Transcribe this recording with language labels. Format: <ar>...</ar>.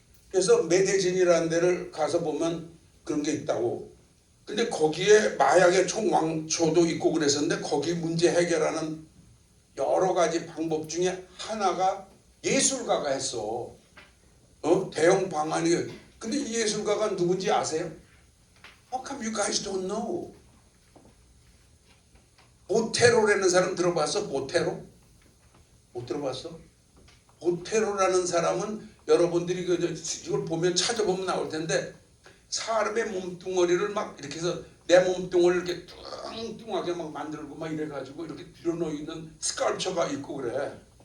<ko>그래서 메데진이라는 데를 가서 보면 그런 게 있다고. 근데 거기에 마약의 총왕초도 있고 그랬었는데 거기 문제 해결하는 여러 가지 방법 중에 하나가 예술가가 했어. 대형 방안이. 근데 이 예술가가 누군지 아세요?</ko> <en>How come you guys don't know?</en> <ko>보테로라는 사람 들어봤어? 보테로? 못 들어봤어? 보테로라는 사람은 여러분들이 이걸 보면 찾아보면 나올 텐데 사람의 몸뚱어리를 막 이렇게 해서 내 몸뚱어리를 이렇게 뚱뚱하게 막 만들고 막 이래가지고 이렇게 들어놓이는 스컬처가 있고 그래.</ko>